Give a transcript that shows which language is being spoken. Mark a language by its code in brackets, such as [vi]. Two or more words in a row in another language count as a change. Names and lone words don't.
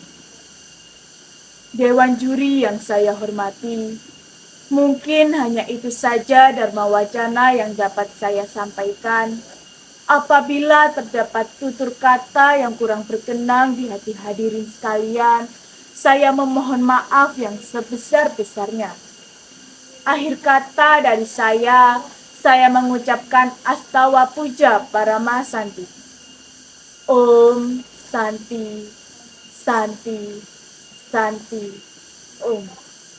[id] Dewan juri yang saya hormati, mungkin hanya itu saja Dharma Wacana yang dapat saya sampaikan. Apabila terdapat tutur kata yang kurang berkenan di hati hadirin sekalian, saya memohon maaf yang sebesar-besarnya. Akhir kata dari saya mengucapkan [sa] Astawa Puja Parama Santi. Om Santi, Santi, Santi, Om.